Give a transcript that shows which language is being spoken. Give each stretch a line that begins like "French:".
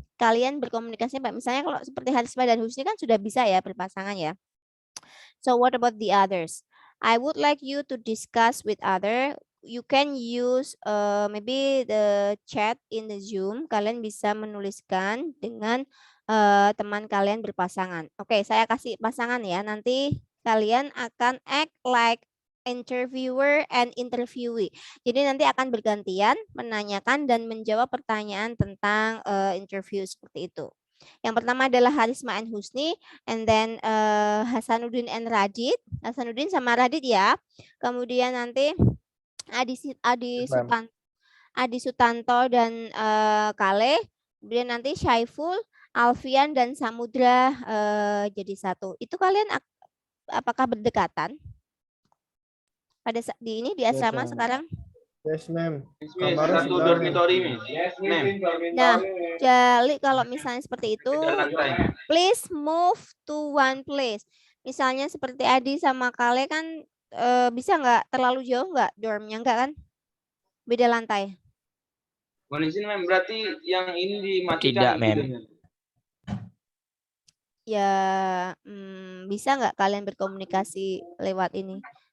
Indonesian: Kalian berkomunikasi, misalnya kalau seperti Harisma dan Husni kan sudah bisa ya berpasangan ya.
English: So what about the others? I would like you to discuss with other. You can use maybe the chat in the Zoom.
Indonesian: Kalian bisa menuliskan dengan teman kalian berpasangan. Oke, saya kasih pasangan ya. Nanti kalian akan
English: act like interviewer and interviewee.
Indonesian: Jadi nanti akan bergantian menanyakan dan menjawab pertanyaan tentang interview seperti itu. Yang pertama adalah Harisma and Husni,
English: and then
Indonesian: Hasanuddin and Radit. Hasanuddin sama Radit ya. Kemudian nanti Adi Sutanto dan Kale. Kemudian nanti Syaiful, Alfian dan Samudra jadi satu. Itu kalian apakah berdekatan? Pada di ini di asrama sekarang?
English: Yes, ma'am. Yes, Miss.
Indonesian: Satu
English: dormitory, Miss. Yes, ma'am.
Indonesian: Nah, jadi kalau misalnya seperti itu, Beda lantai.
English: please move to one place.
Indonesian: Misalnya seperti Adi sama Kale kan bisa nggak terlalu jauh nggak dormnya, nggak kan? Beda lantai. Mohon izin, ma'am. Berarti yang ini dimatikan. Tidak, ma'am. gitu, ma'am. Ya, bisa nggak kalian berkomunikasi lewat ini?